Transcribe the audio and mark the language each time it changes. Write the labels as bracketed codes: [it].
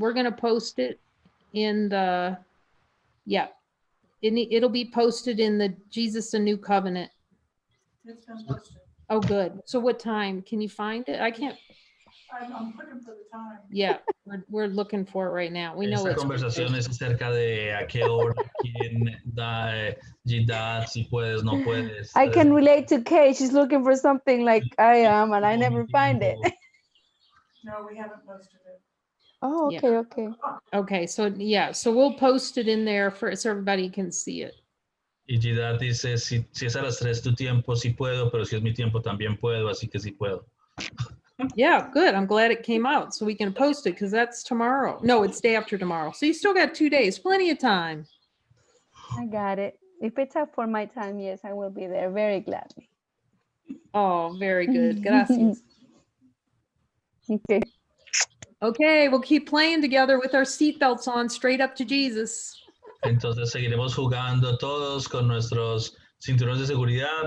[en] We're going to post it in it'll be posted in the Jesus, a New Covenant. It's been posted. Oh, good. So what time? Can you find it? I can't. I'm looking for the time. Yeah, we're looking for it right now. We know [es] Esta [en] it's [es] conversación es acerca de a qué hora, quién da, Gidad, si puedes, no puedes. [en] I can relate to Kay. She's looking for something like I am, and I never find it. No, we haven't posted it. Oh, Yeah. okay, okay. Okay, so yeah, so we'll post it in there for so everybody can see it. [es] Y Gidad dice, si es a las 3 tu tiempo, sí puedo, pero si es mi tiempo, también puedo, así que sí puedo. [en] Yeah, good. I'm glad it came out so we can post it because that's tomorrow. No, it's day after tomorrow. So you still got 2 days, plenty of time. I got it. If it's up for my time, yes, I will be there very gladly. Oh, very good. [es] Gracias. [en] Okay. Okay, we'll keep playing together with our seatbelts on straight up to Jesus. [es] Entonces seguiremos jugando todos con nuestros cinturones de seguridad.